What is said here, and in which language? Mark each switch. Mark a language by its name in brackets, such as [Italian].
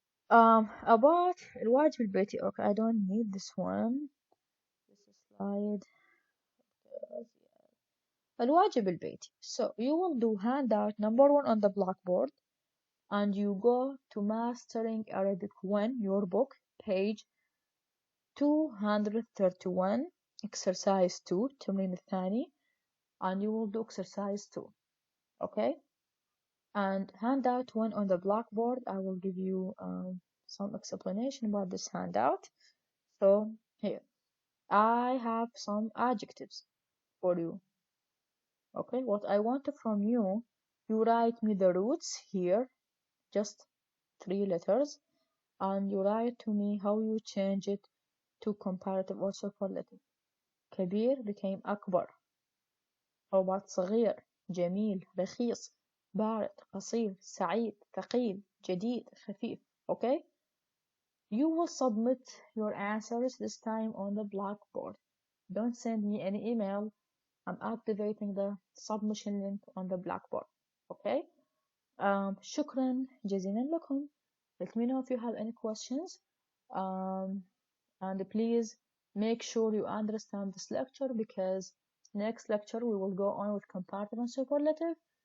[English] About [Arabic] الواجب البيتي. [English] Okay, I don't need this one. This slide. [Arabic] الواجب البيتي. [English] So you will do handout number 1 on the blackboard, and you go to Mastering Arabic 1, your book, page 231, exercise 2, [Arabic] التمرين الثاني, [English] and you will do exercise 2. Okay, and handout 1 on the blackboard, I will give you some explanation about this handout. So here I have some adjectives for you. Okay, what I want from you, you write me the roots here, just 3 letters, and you write to me how you change it to comparative or superlative. [Arabic] كبير [English] became [Arabic] أكبر. [English] How about [Arabic] صغير, جميل, رخيص, بارد, قصير, سعيد, ثقيل, جديد, خفيف. [English] Okay? You will submit your answers this time on the blackboard. Don't send me any email. I'm activating the submission link on the blackboard. Okay? [Arabic] شكرا جزيلا لكم. [English] Let me know if you have any questions. And please make sure you understand this lecture, because next lecture we will go on with comparative and superlative.